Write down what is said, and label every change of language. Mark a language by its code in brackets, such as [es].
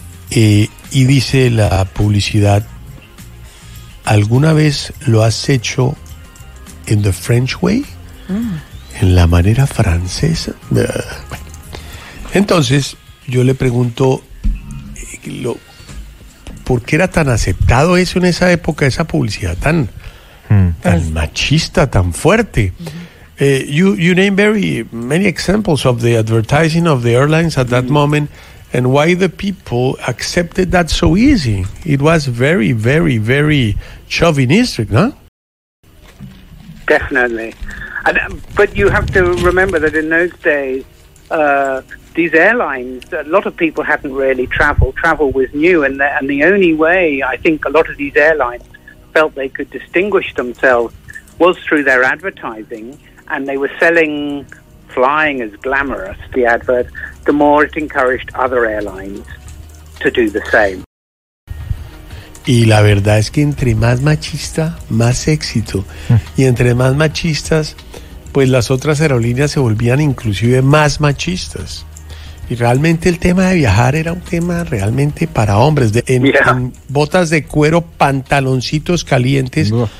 [es] Y dice la publicidad, ¿alguna vez lo has hecho en [en] the French way? [es] ¿En la manera francesa? Entonces, yo le pregunto, ¿por qué era tan aceptado eso en esa época, esa publicidad tan, tan machista, tan fuerte? [en] You name very many examples of the advertising of the airlines at that moment. And why the people accepted that so easy? It was very, very, very chauvinistic, no? Definitely. But you have to remember that in those days, these airlines, a lot of people hadn't really traveled. Travel was new, and the only way I think a lot of these airlines felt they could distinguish themselves was through their advertising, and they were selling flying as glamorous, the advert, the more it encouraged other airlines to do the same. [es] Y la verdad es que entre más machista, más éxito. Y entre más machistas, pues las otras aerolíneas se volvían inclusive más machistas. Y realmente el tema de viajar era un tema realmente para hombres. En botas de cuero, pantaloncitos calientes.